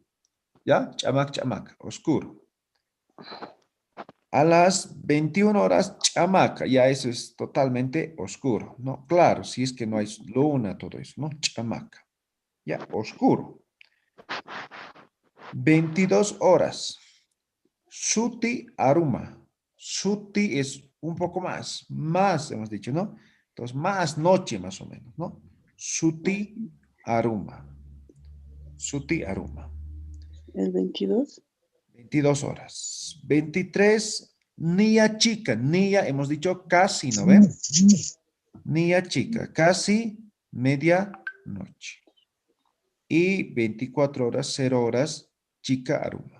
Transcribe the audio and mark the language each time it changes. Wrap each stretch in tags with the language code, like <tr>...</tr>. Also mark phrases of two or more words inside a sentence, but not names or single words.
<es>¿Ya?</es> <ay>Chamac, chamaca,</ay> <es>oscuro. A las 21 horas, chamaca, ya eso es totalmente oscuro, ¿no? Claro, si es que no hay luna, todo eso, ¿no? Chamaca. Ya, oscuro. 22 horas.</es> <ay>Suti aruma.</ay> <es>Suti es un poco más hemos dicho, ¿no? Entonces, más noche más o menos, ¿no?</es> <ay>Suti aruma. Suti aruma.</ay> <es>El 22. 22 horas. 23,</es> <ay>nia chica.</ay> <es>Nia hemos dicho casi, ¿no ven?</es> <ay>Nia chica,</ay> <es>casi media noche. Y 24 horas, 0 horas,</es> <ay>chica aruma.</ay>